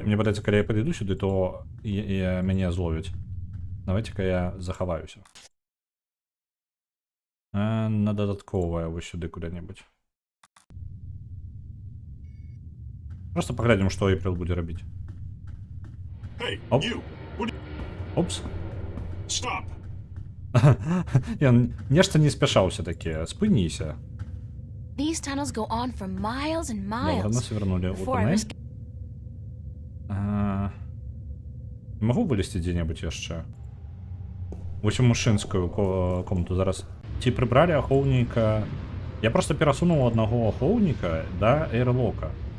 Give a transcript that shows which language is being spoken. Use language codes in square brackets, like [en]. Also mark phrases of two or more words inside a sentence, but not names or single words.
[be] Мне падаецца, калі я падыду сюды, то мяне зловяць. Давайте-ка я захаваюся. На дадатковае вось сюды куды-небудзь. Просто паглядзім, што Эйприл будзе рабіць. [en] Hey, Оп. you! What? Опс. Stop! [be] Ён нешта не спяшаўся такі. Спыніся. [en] These tunnels go on for miles and [be] Добра, [en] miles. [be] нас вярнулі ў [en] Before I [be] туннель. [en] risk [be] Магу вылезці дзе-небудзь яшчэ? Вось у мужчынскую комнату зараз. Ці прыбралі ахоўніка? Я просто перасунуў аднаго ахоўніка да эйрлока.